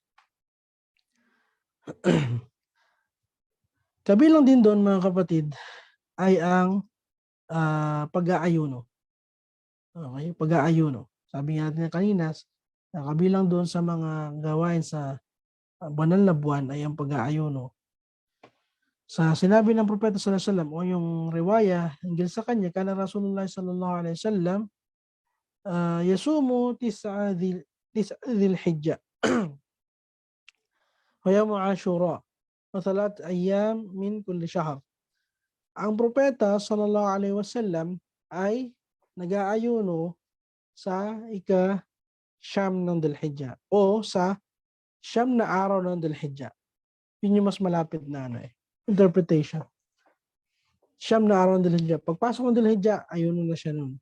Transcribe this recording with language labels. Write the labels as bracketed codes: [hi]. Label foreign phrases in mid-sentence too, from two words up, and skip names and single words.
[tl] Kabilang din doon, mga kapatid, ay ang pag-aayuno. Okay, pag-aayuno. Sabi natin kanina, kabilang doon sa mga gawain sa banal na buwan ay ang pag-aayuno. Sa sinabi ng propeta [ar] صلى الله عليه وسلم [tl] o yung riwaya hinggil sa kanya, [ar] كان رسول الله صلى الله عليه وسلم يصوم تسع ذي الحجة ويوم عاشوراء وثلاثة أيام من كل شهر. [tl] Ang propeta [ar] صلى الله عليه وسلم [tl] ay nag-aayuno sa ika-siyam ng Dhul Hijjah o sa siyam na araw ng Dhul Hijjah. Yun yung mas malapit na interpretation. Siyam na araw ng Dhul Hijjah. Pagpasok ng Dhul Hijjah, ayuno na siya nun.